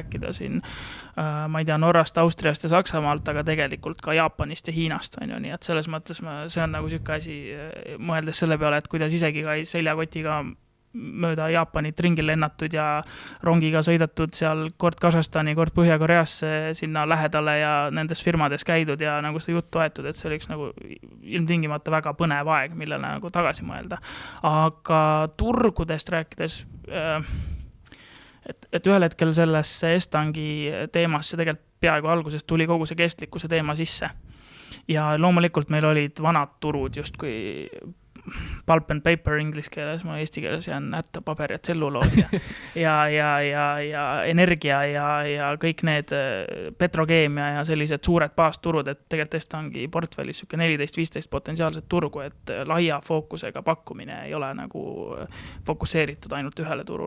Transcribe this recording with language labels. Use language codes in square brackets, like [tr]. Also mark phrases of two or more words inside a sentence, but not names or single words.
[et] rääkida siin, ma ei tea, Norrast, Austriast ja Saksamaalt, aga tegelikult ka Jaapanist ja Hiinast on ju, nii et selles mõttes see on nagu siuke asi, mõeldes selle peale, et kuidas isegi ka seljakotiga mööda Jaapanit ringil lennatud ja rongiga sõidatud seal kord Kasahstani, kord Põhja-Koreasse sinna lähedale ja nendes firmades käidud ja nagu seda juttu aetud, et see oli üks nagu ilmtingimata väga põnev aeg, millele nagu tagasi mõelda. Aga turgudest rääkides, et ühel hetkel sellesse Estangi teemasse tegelikult peaaegu algusest tuli kogu see kestlikkuse teema sisse. Ja loomulikult meil olid vanad turud justkui [en] pulp and paper [et] inglise keeles, ma eesti keeles jään nätta paber ja tselluloos ja energia ja kõik need petrokeemia ja sellised suured baasturud, et tegelikult Estangi portfellis 14-15 potentsiaalset turgu, et laia fookusega pakkumine ei ole nagu fokuseeritud ainult ühele turule.